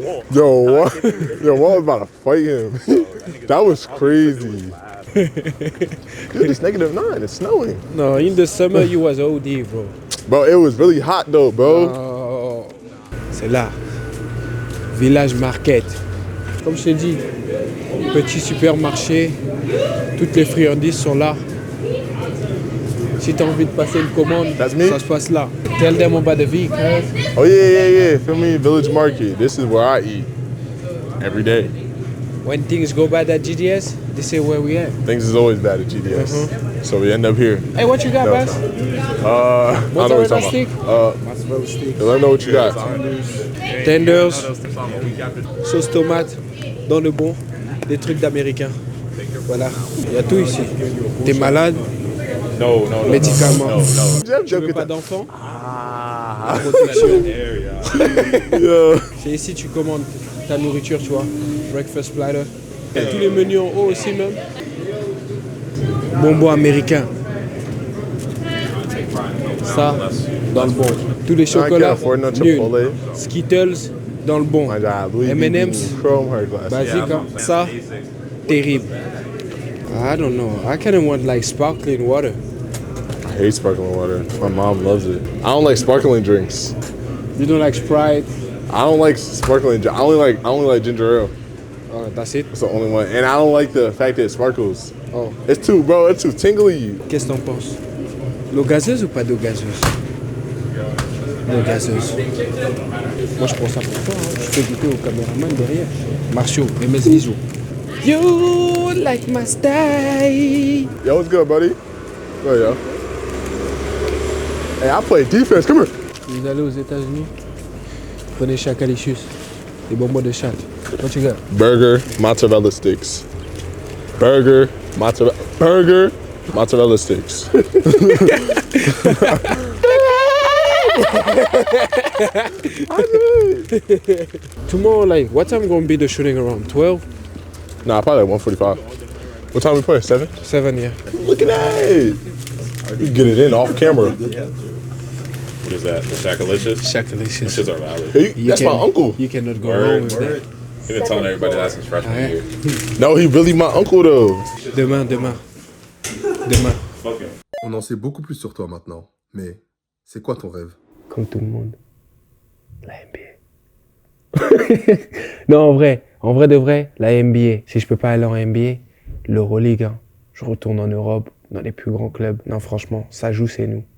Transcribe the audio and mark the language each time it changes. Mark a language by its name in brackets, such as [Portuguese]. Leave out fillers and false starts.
[English] Yo, Walt was about to fight him. That was crazy. Dude, it's -9. It's snowing. No, in the summer, you was OD, bro. Bro, it was really hot though, bro. [French] Oh, c'est là. Village Market. Comme je t'ai dit, petit supermarché. Toutes les friandises sont là. Si tu as envie de passer une commande, ça se passe là. [English] Tell them about the V, cuz. Oh yeah. Feel me? Village Market. This is where I eat every day. When things go bad at GDS, this is where we at. Things is always bad at GDS. So we end up here. Hey, what you got, Bass? I don't know what you're talking about. Mozzarella stick. Let me know what you got. [French] Tenders, sauce tomate, dans le bon, des trucs d'américains. Voilà, il y a tout ici. T'es malade? [English] No. [French] Médicaments. [English] No. [French] Tu veux pas d'enfant? Ah. C'est ici tu commandes ta nourriture, tu vois. Breakfast platter. Et tous les menus en haut aussi même. Bonbons américains. Ça, dans le bon. Tous les chocolats, nul. Skittles, dans le bon. M&M's, basique. Hein. Ça, terrible. [English] I don't know. I kind of want like sparkling water. I hate sparkling water. My mom loves it. I don't like sparkling drinks. You don't like Sprite? I don't like sparkling. I only like ginger ale. Oh, that's it? It's the only one. And I don't like the fact that it sparkles. Oh. It's too tingly. [French] Qu'est-ce que t'en penses? L'eau gazeuse ou pas d'eau gazeuse? L'eau gazeuse. Moi, je prends ça pour toi. Hein. Je peux goûter au caméraman derrière. [English] Marcio, [French] et mes bisous. [English] You like my style. Yo, what's good, buddy? There you go. Hey, I play defense. Come here. [French] Vous allez aux États-Unis, prenez Chacalicious, des bonbons de chat. [English] What you got? Burger, mozzarella sticks. Burger, mozzarella sticks. Tomorrow, like, what time gonna be the shooting around? 12? Nah, probably like 1:45. What time we play? 7? 7, yeah. Look at that. You get it in off camera. What is that? The Shackalicious? Shackalicious. Those are valid. Hey, that's my uncle. You cannot go wrong with that. He's been telling everybody that since freshman year. No, he really my uncle though. [French] Demain. On en sait beaucoup plus sur toi maintenant. Mais c'est quoi ton rêve? Comme tout le monde. La NBA. Non, en vrai de vrai, la NBA. Si je peux pas aller en NBA, l'Euroleague, hein. Je retourne en Europe, dans les plus grands clubs. Non, franchement, ça joue, c'est nous.